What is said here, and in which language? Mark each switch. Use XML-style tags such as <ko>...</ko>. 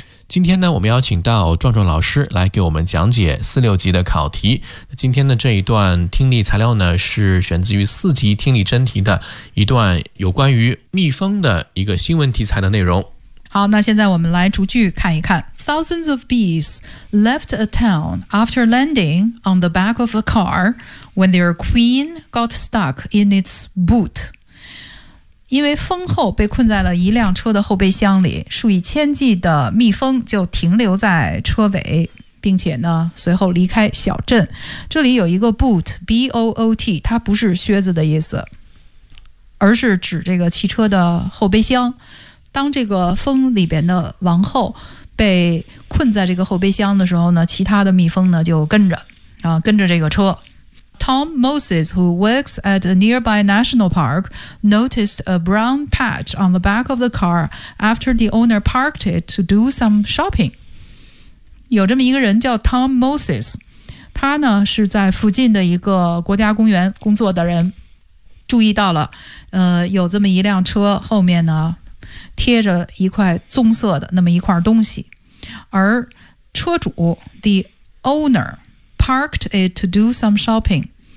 <zh>今天呢，我们邀请到壮壮老师来给我们讲解四六级的考题。今天的这一段听力材料呢，是选自于四级听力真题的一段有关于蜜蜂的一个新闻题材的内容。好，那现在我们来逐句看一看。</zh> <en>Thousands of bees left a town after landing on the back of a car when their queen got stuck in its boot.</en> <zh>因为蜂后被困在了一辆车的后备箱里，数以千计的蜜蜂就停留在车尾，并且呢随后离开小镇。这里有一个 boot, B-O-O-T, 它不是靴子的意思，而是指这个汽车的后备箱。当这个蜂里边的王后被困在这个后备箱的时候呢，其他的蜜蜂呢就跟着啊，跟着这个车。</zh> <en>Tom Moses, who works at a nearby national park, noticed a brown patch on the back of the car after the owner parked it to do some shopping.</en> <zh>有这么一个人叫 Tom Moses， 他呢是在附近的一个国家公园工作的人，注意到了，有这么一辆车后面呢。贴着一块棕色的那么一块东西，而车主</zh> <en>the owner parked it to do some shopping。</en>